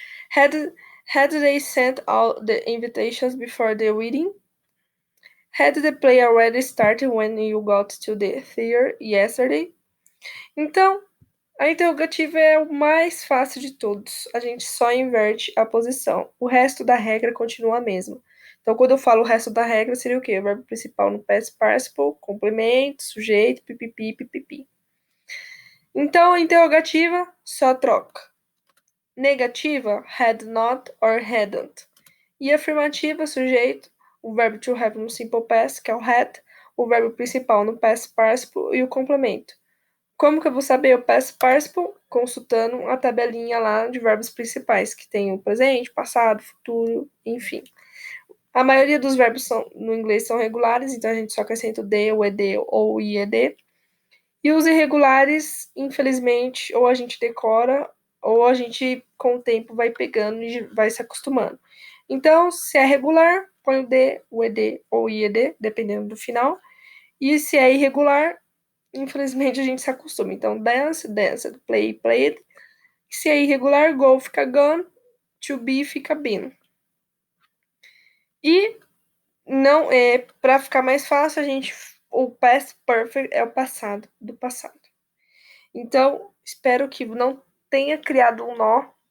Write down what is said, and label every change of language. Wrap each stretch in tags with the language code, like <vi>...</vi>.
<en>Had they sent all the invitations before the wedding? Had the play already started when you got to the theater yesterday?</en> <pt>Então, a interrogativa é o mais fácil de todos. A gente só inverte a posição. O resto da regra continua a mesma. Então, quando eu falo o resto da regra, seria o quê? O verbo principal no past participle, complemento, sujeito, pipipi, pipipi. Então, a interrogativa só troca. Negativa,</pt> <en>had not or hadn't.</en> <pt>E afirmativa, sujeito, o verbo to have no simple past, que é o had, o verbo principal no past participle e o complemento. Como que eu vou saber o past participle? Consultando a tabelinha lá de verbos principais, que tem o presente, passado, futuro, enfim. A maioria dos verbos no inglês são regulares, então a gente só acrescenta o de, o ed ou o ied. E os irregulares, infelizmente, ou a gente decora, ou a gente, com o tempo, vai pegando e vai se acostumando. Então, se é regular, põe o de, o ed ou o ied, dependendo do final. E se é irregular, infelizmente a gente se acostuma. Então,</pt> <en>dance, danced, play, played.</en> <pt>Se é irregular, go fica gone, to be fica been. E não é para ficar mais fácil, o past perfect é o passado do passado. Então, espero que não tenha criado um nó.</pt>